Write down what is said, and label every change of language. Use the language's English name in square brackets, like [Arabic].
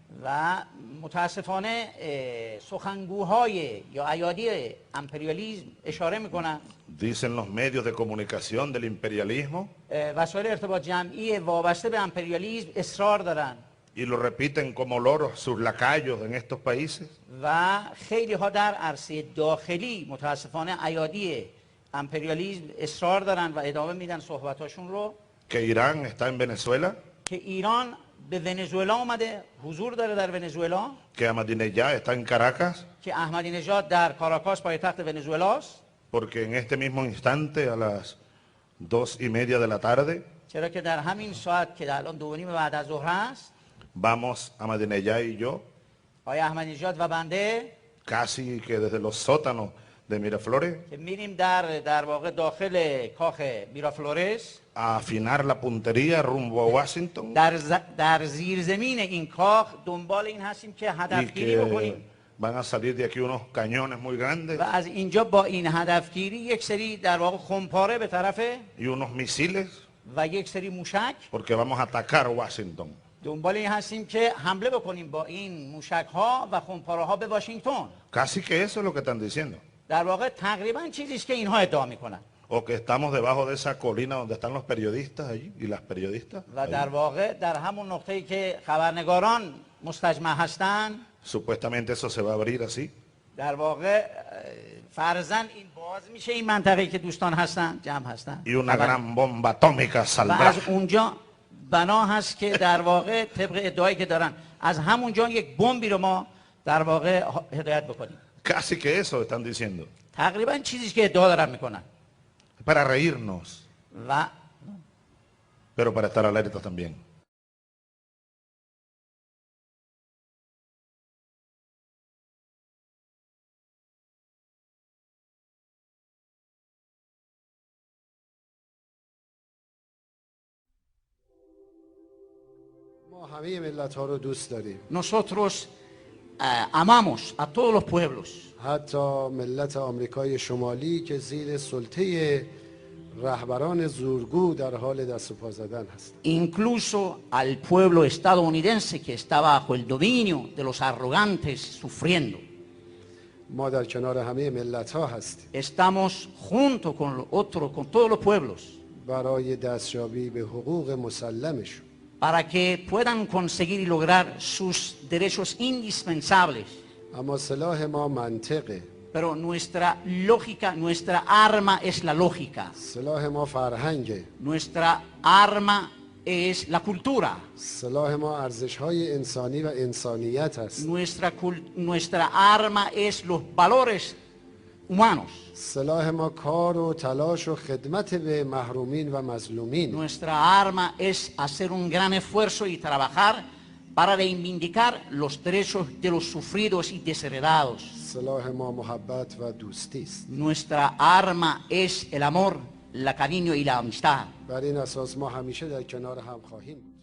[Persian] و متاسفانه سخنگوهای یا ایادی امپریالیسم اشاره میکنن. [Spanish] Dicen los medios de comunicación del imperialismo [Persian] وسایل ارتباط جمعی وابسته به امپریالیسم اصرار دارن. [Spanish] y lo repiten como loros sus lacayos en estos países. [Persian] و خیلی ها در عرصه داخلی متاسفانه ایادی امپریالیسم اصرار دارن و ادامه میدن صحبتاشون رو. [Spanish] Que Irán está en Venezuela. [Persian] که ایران به ونزوئلا آمده، حضور داره در ونزوئلا. [Spanish] Que Ahmadinejad está en Caracas. [Persian] که احمدی نژاد در کاراکاس پایتخت ونزوئلاست. [Spanish] Porque en este mismo instante a las 2:30 de la tarde [Persian] چرا که در همین ساعت که الان 2:30 بعد از ظهر است، [Spanish] vamos Ahmadinejad y yo [Persian] آقای احمدی نژاد و بنده [Spanish] casi que desde los sótanos de Miraflores [Persian] که میریم در واقع داخل کاخ میرافلورس [Spanish] a afinar la puntería rumbo a Washington [Persian] در زیرزمین این کاخ دنبال این هستیم که [Spanish] y [Persian] هدفگیری بکنیم [Spanish] que van a salir de aquí unos cañones muy grandes [Persian] و از اینجا با این هدفگیری یک سری در واقع خمپاره به طرف [Spanish] y unos misiles [Persian] و یک سری موشک [Spanish] porque vamos a atacar Washington. [Persian] دنبال این هستیم که حمله بکنیم با این موشک ها و خمپاره ها به واشنگتن. [Spanish] Casi que eso es lo que están diciendo. [Persian] در واقع تقریبا چیزی است که اینها ادعا میکنن. [Spanish] O que estamos debajo de esa colina donde están los periodistas allí y las periodistas. [Persian] و در واقع در همون نقطه‌ای که خبرنگاران مستجمع هستند [Spanish] Supuestamente eso se va a abrir así. [Persian] در واقع فرضاً این باز میشه این منطقه‌ای که دوستان هستن جمع هستن [Spanish] Y una gran bomba atómica [Persian] و [Spanish] saldrá. [Persian] از اونجا بنا هست که در واقع طبق ادعایی که دارن از همونجا یک بمبی رو ما در واقع هدایت بکنیم. [Spanish] Casi que eso están diciendo. [Persian] تقریبا چیزی که ادعا دارن میکنن. [Spanish] Para reírnos, [Persian] و [Spanish] pero para estar alertas también. [Persian] ما همه ملت ها رو دوست داریم. [Spanish] Nosotros amamos a todos los pueblos. [Persian] حتی ملت آمریکای شمالی که زیر سلطه رهبران زورگو در حال دست و پا زدن هست. [Spanish] Incluso al pueblo estadounidense que está bajo el dominio de los arrogantes sufriendo. [Persian] ما در کنار همه ملت ها هستیم. [Spanish] Estamos junto con todos los pueblos. [Persian] برای دستیابی به حقوق مسلمشون. [Spanish] Para que puedan conseguir y lograr sus derechos indispensables. [Persian] اما سلاح ما منطقه. [Spanish] Pero nuestra lógica, nuestra arma es la lógica. [Persian] سلاح ما فرهنگه. [Spanish] Nuestra arma es la cultura. [Persian] سلاح ما ارزش‌های انسانی و انسانیت است. [Spanish] Nuestra arma es los valores humanos. [Persian] سلاح ما کار و تلاش و خدمت به محرومین و مظلومین. [Spanish] Nuestra arma es hacer un gran esfuerzo y trabajar para reivindicar los derechos de los sufridos y desheredados. [Persian] سلاح ما محبت و دوستی است. [Spanish] Nuestra arma es el amor, la cariño y la amistad. [Persian] بر این اساس ما همیشه در کنار هم خواهیم.